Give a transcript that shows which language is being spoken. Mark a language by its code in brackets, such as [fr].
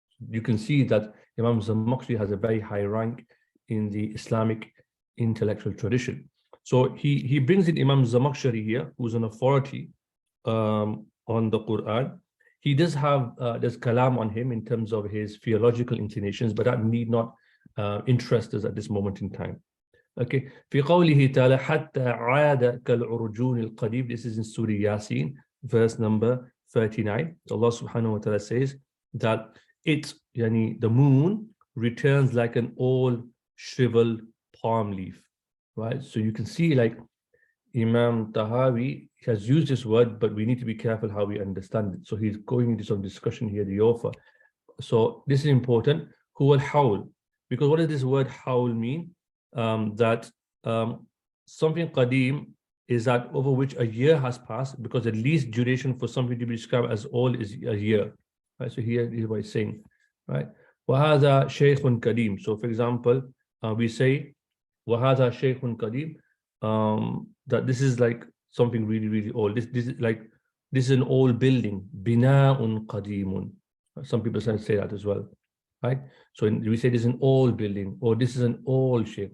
[en] You can see that Imam Zamakhshari has a very high rank in the Islamic intellectual tradition. So he brings in Imam Zamakhshari here, who's an authority on the Quran. He does have, there's kalam on him in terms of his theological inclinations, but that need not interest us at this moment in time. Okay. [ar] في قوله تعالى حتى عاد كالعرجون القديم. [en] This is in Surah Yasin, verse number 39. Allah subhanahu wa ta'ala says that the moon returns like an old shriveled palm leaf. Right, so you can see, like Imam Tahawi has used this word, but we need to be careful how we understand it. So he's going into some discussion here, the author. So this is important. Huwa al-hawl, because what does this word hawl mean? That something qadim is that over which a year has passed, because the least duration for something to be described as old is a year. Right, so here is what he's saying. [ar] Right, وَهَذَا شَيْخٌ قَدِيم. [en] So for example, we say [ar] وَهَذَا شَيْخٌ قَدِيم, [en] that this is like something really, really old. This is an old building. [ar] بِنَاءٌ قَدِيمٌ. [en] Some people say that as well, right? So we say this is an old building, or this is an old sheikh.